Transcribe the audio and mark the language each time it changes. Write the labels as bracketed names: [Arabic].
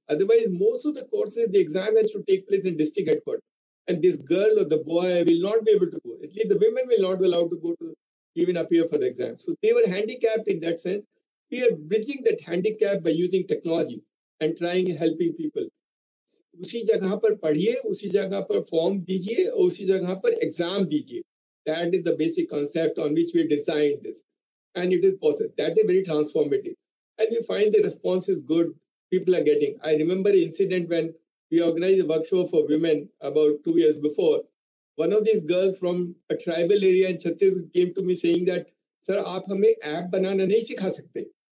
[English] Otherwise, most of the courses, the exam has to take place in district headquarters. And this girl or the boy will not be able to go. At least the women will not be allowed to go to even appear for the exam. So they were handicapped in that sense. We are bridging that handicap by using technology and trying helping people. [Hindi] उसी जगह पर पढ़िए, उसी जगह पर form दीजिए, उसी जगह पर एग्जाम दीजिए. [English] That is the basic concept on which we designed this. And it is possible. That is very transformative. And we find the response is good. People are getting. I remember an incident when we organized a workshop for women about 2 years before. One of these girls from a tribal area in Chhattisgarh came to me saying that, Sir, [Hindi] आप हमें app बनाना नहीं सिखा सकते.